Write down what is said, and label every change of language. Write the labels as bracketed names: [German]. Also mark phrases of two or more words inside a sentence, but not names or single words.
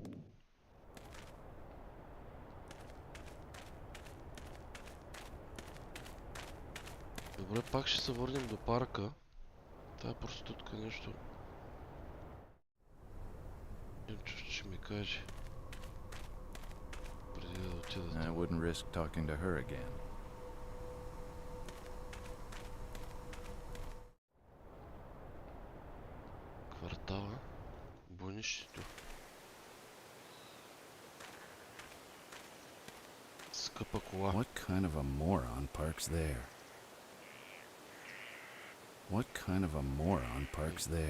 [Bulgarian] Добре, пак ще се върнем до парка. Тая проститутка нещо... ще ми каже. Преди да отида. [English] I wouldn't risk talking to her again. [Bulgarian] Квартала. Бунището. Скъпа кола. [English] What kind of a moron parks there? What kind of a moron parks there?